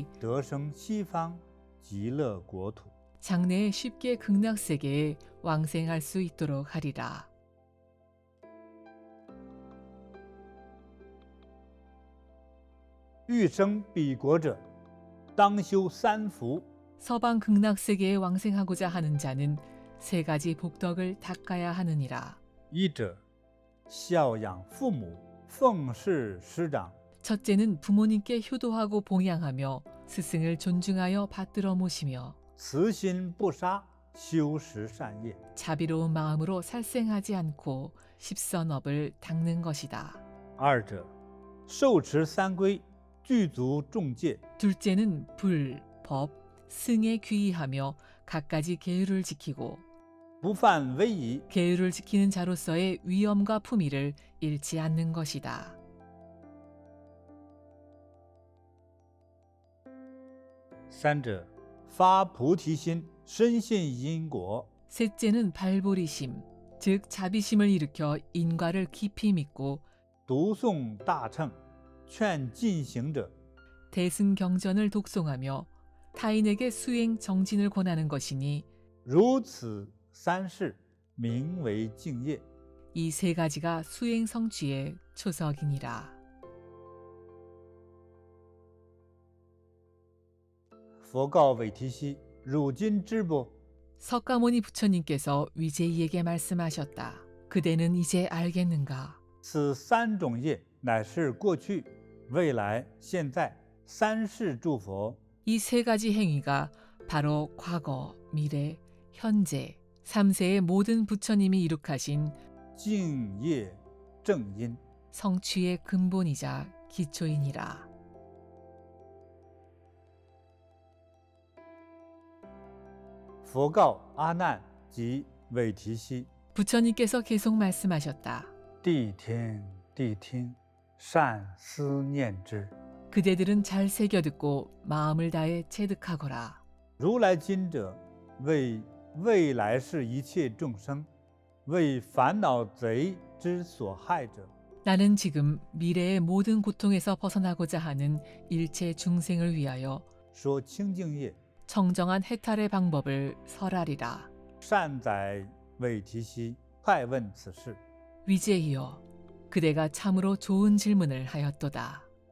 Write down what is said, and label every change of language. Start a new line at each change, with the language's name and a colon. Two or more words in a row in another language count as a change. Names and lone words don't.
Chinese: 得生西方极乐国土。
Korean: 장래에 쉽게 극락세계에 왕생할 수 있도록 하리라.
Chinese: 欲生彼国者，当修三福。
Korean: 서방 극락세계에 왕생하고자 하는 자는 세 가지 복덕을 닦아야 하느니라.
Chinese: 一者，孝养父母，奉事师长；
Korean: 첫째는 부모님께 효도하고 봉양하며 스승을 존중하여 받들어 모시며
Chinese: 慈心不杀，修十善业；
Korean: 자비로운 마음으로 살생하지 않고 십선업을 닦는 것이다.
Chinese: 二者，受持三规，具足众戒；
Korean: 둘째는 불, 법, 승에 귀의하며 갖가지 계율을 지키고
Chinese: 不犯威仪；
Korean: 계율을 지키는 자로서의 위엄과 품위를 잃지 않는 것이다.
Chinese: 三者，发菩提心，深信因果；
Korean: 셋째는 발보리심, 즉 자비심을 일으켜 인과를 깊이 믿고
Chinese: 读诵大乘，劝进行者；
Korean: 대승경전을 독송하며 타인에게 수행 정진을 권하는 것이니
Chinese: 如此三事，名为净业。
Korean: 이 세 가지가 수행 성취의 초석이니라.
Chinese: 佛告韦提悉：汝今知不？
Korean: 석가모니 부처님께서 위제이에게 말씀하셨다. 그대는 이제 알겠는가?
Chinese: 此三种业乃是过去、未来、现在三世诸佛
Korean: 이 세 가지 행위가 바로 과거, 미래, 현재, 삼세의 모든 부처님이 이룩하신
Chinese: 净业正因。
Korean: 성취의 근본이자 기초이니라.
Chinese: 佛告阿难及韦提希：
Korean: 부처님께서 계속 말씀하셨다.
Chinese: 谛听，谛听，善思念之。
Korean: 그대들은 잘 새겨듣고 마음을 다해 체득하거라.
Chinese: 如来今者，为未来世一切众生，为烦恼贼之所害者。
Korean: 나는 지금 미래의 모든 고통에서 벗어나고자 하는 일체 중생을 위하여
Chinese: 说清净业，
Korean: 청정한 해탈의 방법을 설하리라.
Chinese: 善哉韦提希，快问此事。
Korean: 위제이여, 그대가 참으로 좋은 질문을 하였도다.